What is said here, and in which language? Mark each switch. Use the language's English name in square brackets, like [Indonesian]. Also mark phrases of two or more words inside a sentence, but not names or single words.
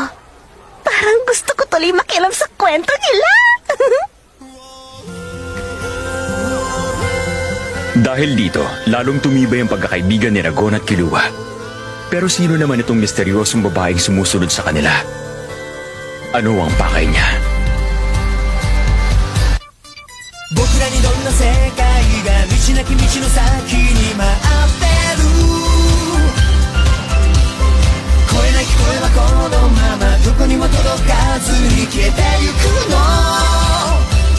[Filipino] Parang gusto ko tuloy makialam sa kwento nila. Dahil dito, lalong tumibay ang pagkakaibigan ni Ragon at Kilua. Pero sino naman itong misteryosong babaeng sumusunod sa kanila? Ano ang pakay niya? [Japanese] 僕らにどんな世界が道なき道の先に待ってる声なき声はこのままどこにも届かずに消えてゆくの